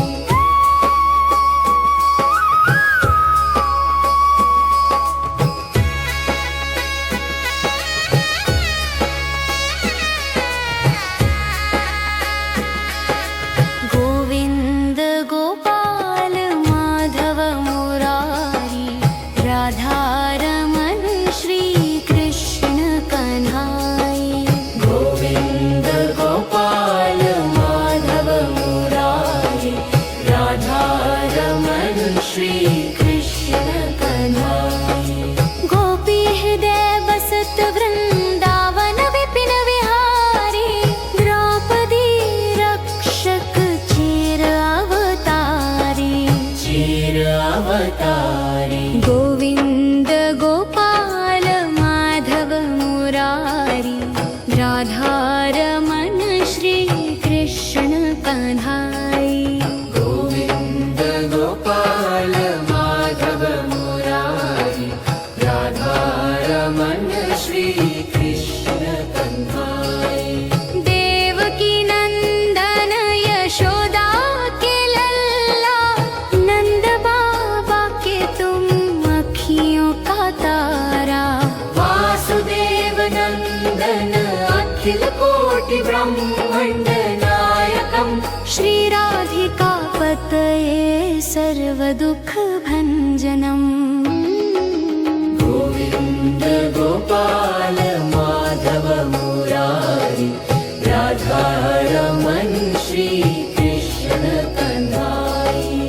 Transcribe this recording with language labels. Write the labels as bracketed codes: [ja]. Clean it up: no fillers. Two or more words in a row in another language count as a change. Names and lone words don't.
[hi] गोविन्द गोपाल माधव मुरारी राधारमण श्री कृष्ण कन्हाई गोविन्द गोपाल माधव मुरारी राधारमण श्री कृष्ण कन्हाई गोपी हृदय बसत वृंदावन विपिन विहारी द्रौपदी रक्षक चीर अवतारी चीर अवतारी गोविंद गोपाल माधव मुरारी राधारमण श्री कृष्ण कन्हाई गोविन्द गोपाल माधव मुरारी राधारमण श्री कृष्ण कन्हाई देवकी नंदन यशोदा के लल्ला नंद बाबा के तुम अखियों का तारा [sa] वासुदेव नंदन अखिल कोटि ब्रह्मांड नायकम श्री राधिका पतये सर्वदुःख भञ्जनम् [hi] गोविन्द गोपाल माधव मुरारी राधारमण श्री कृष्ण कन्हाई